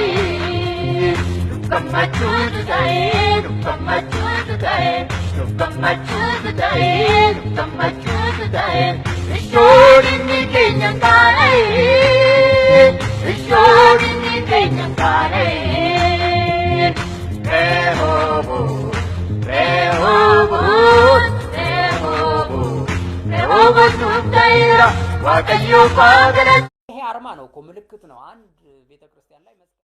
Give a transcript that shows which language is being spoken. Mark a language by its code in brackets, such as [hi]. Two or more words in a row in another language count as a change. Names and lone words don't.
[om] Gammachuutu ta'e ishoorinni keenya kaanee Rehoboot nuuf ta'eera Waaqayyoo faagalatu. [am] ይሄ አርማ ነው እኮ ምልክት ነው አንድ ቤተክርስቲያን ላይ